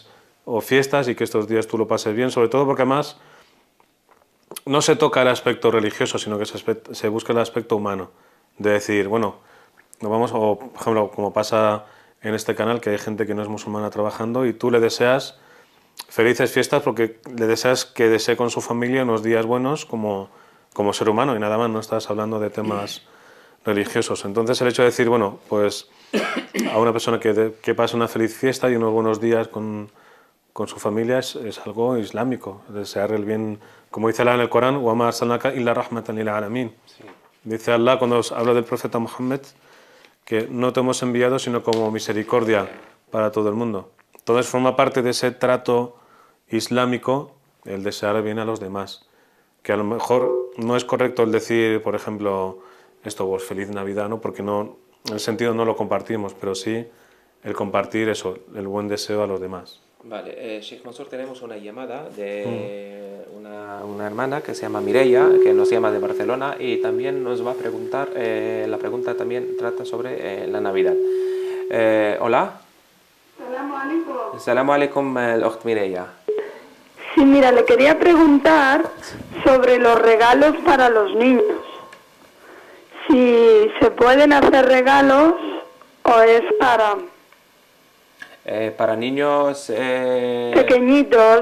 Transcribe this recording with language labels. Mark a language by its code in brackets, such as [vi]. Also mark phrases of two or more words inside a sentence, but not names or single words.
[es] o fiestas y que estos días tú lo pases bien, sobre todo porque además no se toca el aspecto religioso, sino que se busca el aspecto humano, de decir, bueno, nos vamos, o por ejemplo, como pasa en este canal, que hay gente que no es musulmana trabajando y tú le deseas felices fiestas porque le deseas que desee con su familia unos días buenos como ser humano y nada más, no estás hablando de temas religiosos. Entonces el hecho de decir, bueno, pues a una persona que pase una feliz fiesta y unos buenos días con su familia es algo islámico, desear el bien, como dice Allah en el Corán, [ar] وَمَا أَرْسَلْنَاكَ إِلَّا رَحْمَةً لِلْعَالَمِينَ. [es] Dice Allah cuando habla del profeta Muhammad que no te hemos enviado sino como misericordia para todo el mundo. Entonces forma parte de ese trato islámico el desear bien a los demás, que a lo mejor no es correcto el decir, por ejemplo, esto, pues feliz Navidad, ¿no? Porque no, en el sentido no lo compartimos, pero sí el compartir eso, el buen deseo a los demás. Vale, Sheikh Mansur, tenemos una llamada de una hermana que se llama Mireia, que nos llama de Barcelona y también nos va a preguntar, la pregunta también trata sobre la Navidad. Hola. [ar] السلام عليكم. السلام عليكم, الأخت Mireia. [es] Sí, mira, le quería preguntar sobre los regalos para los niños. Si se pueden hacer regalos o es Para niños... pequeñitos,